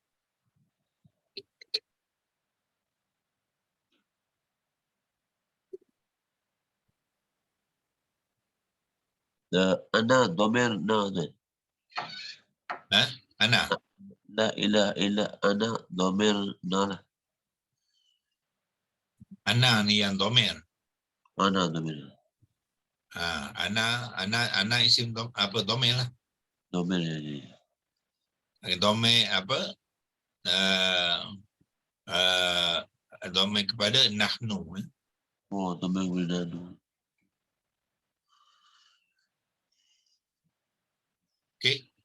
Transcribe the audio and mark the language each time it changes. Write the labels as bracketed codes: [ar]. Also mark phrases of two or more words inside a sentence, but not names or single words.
[ms] Ana domir na. Ana. [ar] La ilaha illa ana domir na. [ms] Ana ni yang domir. Ana domir. Ana isim apa domir lah. Domir jadi. Domir apa? Domir kepada nahnu. Oh, domir wilanu. Okey.